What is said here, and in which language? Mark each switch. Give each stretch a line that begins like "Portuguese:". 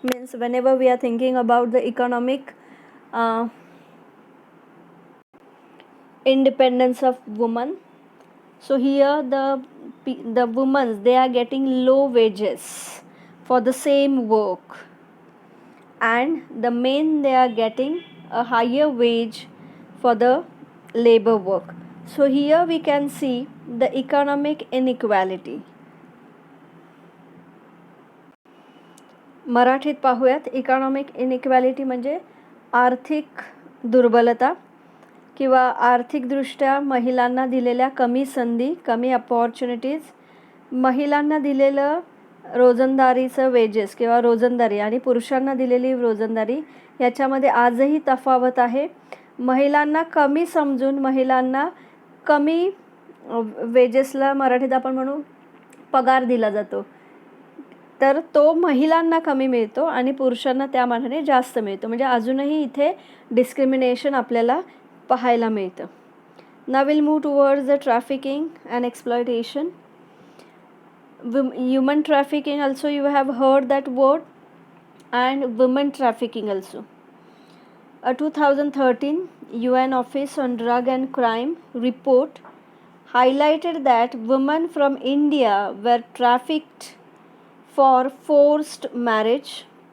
English: Means whenever we are thinking about the economic independence of women, so here the women, they are getting low wages for the same work, and the men, they are getting a higher wage for the labor work. So here we can see the economic inequality.
Marathi: मराठीत पाहूयात. Economic inequality म्हणजे आर्थिक दुर्बलता किंवा आर्थिकदृष्ट्या महिलांना दिलेल्या कमी संधी, कमी अपॉर्च्युनिटीज, महिलांना दिलेलं रोजंदारीचं वेजेस किंवा रोजंदारी आणि पुरुषांना दिलेली रोजंदारी याच्यामध्ये आजही तफावत आहे. महिलांना कमी समजून महिलांना कमी वेजेसला मराठीत आपण म्हणू पगार दिला जातो, तर तो महिलांना कमी मिळतो आणि पुरुषांना त्या मानाने जास्त मिळतो. म्हणजे अजूनही इथे डिस्क्रिमिनेशन आपल्याला पाहायला मिळतं.
English: Now we'll move towards the trafficking and exploitation. Human trafficking also, you have heard that word, and women trafficking also. A 2013 UN Office on Drug and Crime report highlighted that women from India were trafficked for forced marriage,